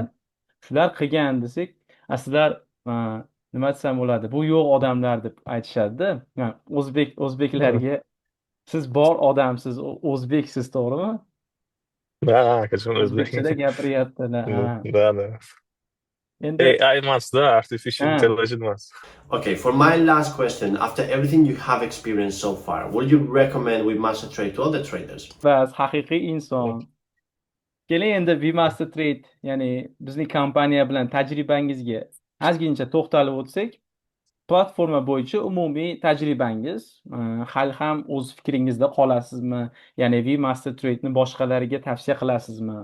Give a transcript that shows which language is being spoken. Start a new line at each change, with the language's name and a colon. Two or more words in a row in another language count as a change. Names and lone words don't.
Uzbek: Shular qilgan desak, sizlar nima desam bo'ladi? Bu yo'q odamlar deb aytishadi-da. O'zbeklarga siz bor odamsiz, o'zbeksiz, to'g'rimi? O'zbekchada gapiryaptilar. AI emasda,
English: artificial intelligence
Uzbek: emas.
English: Okay, for my last question, after everything you have experienced so far, would you recommend WeMasterTrade to other traders?
Uzbek: Bas, haqiqiy inson. Keling endi WeMasterTrade, ya'ni bizning kompaniya bilan tajribangizga ozgincha to'xtalib o'tsak, platforma bo'yicha umumiy tajribangiz, hali ham o'z fikringizda qolasizmi? Ya'ni WeMasterTrade'ni boshqalarga tavsiya qilasizmi?